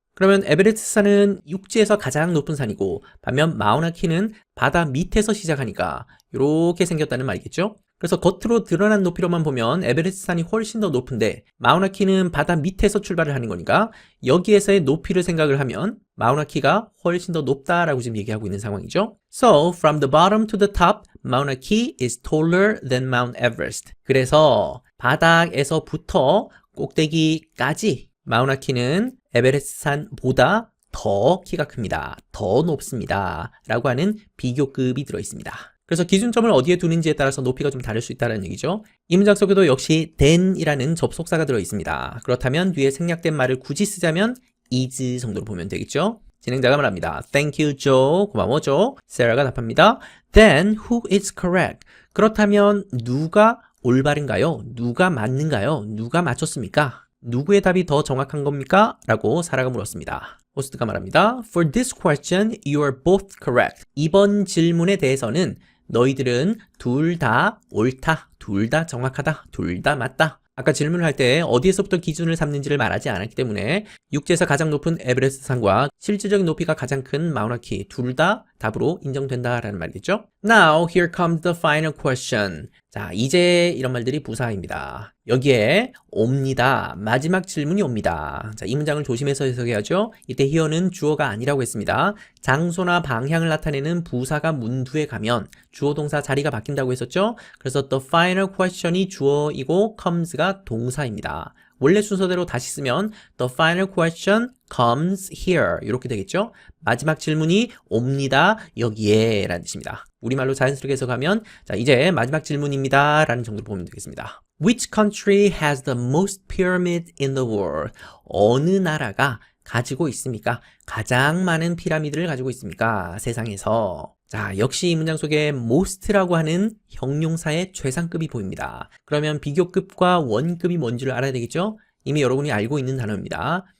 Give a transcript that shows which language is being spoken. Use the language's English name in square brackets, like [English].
[Korean] 그러면 에베레스트 산은 육지에서 가장 높은 산이고 반면 마우나 키는 바다 밑에서 시작하니까 이렇게 생겼다는 말이겠죠? 그래서 겉으로 드러난 높이로만 보면 에베레스트 산이 훨씬 더 높은데 마우나 키는 바다 밑에서 출발을 하는 거니까 여기에서의 높이를 생각을 하면 마우나 키가 훨씬 더 높다라고 지금 얘기하고 있는 상황이죠. [English] So, from the bottom to the top, Mauna Kea is taller than Mount Everest. [Korean] 그래서 바닥에서부터 꼭대기까지 마우나 키는 에베레스트 산보다 더 키가 큽니다. 더 높습니다. 라고 하는 비교급이 들어있습니다. 그래서 기준점을 어디에 두는지에 따라서 높이가 좀 다를 수 있다는 얘기죠. 이 문장 속에도 역시 than이라는 접속사가 들어있습니다. 그렇다면 뒤에 생략된 말을 굳이 쓰자면 is 정도로 보면 되겠죠. 진행자가 말합니다. [English] Thank you, [Korean] Joe. 고마워, Joe. Sarah가 답합니다. [English] Then who is correct? [Korean] 그렇다면 누가 올바른가요? 누가 맞는가요? 누가 맞췄습니까? 누구의 답이 더 정확한 겁니까? 라고 사라가 물었습니다. 호스트가 말합니다. [English] For this question, you are both correct. [Korean] 이번 질문에 대해서는 너희들은 둘 다 옳다, 둘 다 정확하다, 둘 다 맞다. 아까 질문을 할 때 어디에서부터 기준을 삼는지를 말하지 않았기 때문에 육지에서 가장 높은 에베레스트 산과 실질적인 높이가 가장 큰 마우나 키 둘 다 답으로 인정된다라는 말이겠죠. [English] Now here comes the final question. [Korean] 자, 이제 이런 말들이 부사입니다. 여기에 옵니다. 마지막 질문이 옵니다. 자, 이 문장을 조심해서 해석해야죠. 이때 here는 주어가 아니라고 했습니다. 장소나 방향을 나타내는 부사가 문두에 가면 주어 동사 자리가 바뀐다고 했었죠. 그래서 the final question이 주어이고 comes가 동사입니다. 원래 순서대로 다시 쓰면 [English] the final question comes here [Korean] 이렇게 되겠죠. 마지막 질문이 옵니다. 여기에 라는 뜻입니다. 우리말로 자연스럽게 해석하면 자, 이제 마지막 질문입니다 라는 정도로 보면 되겠습니다. [English] Which country has the most pyramids in the world? [Korean] 어느 나라가 가지고 있습니까? 가장 많은 피라미드를 가지고 있습니까? 세상에서. 자, 역시 이 문장 속에 most라고 하는 형용사의 최상급이 보입니다. 그러면 비교급과 원급이 뭔지를 알아야 되겠죠? 이미 여러분이 알고 있는 단어입니다.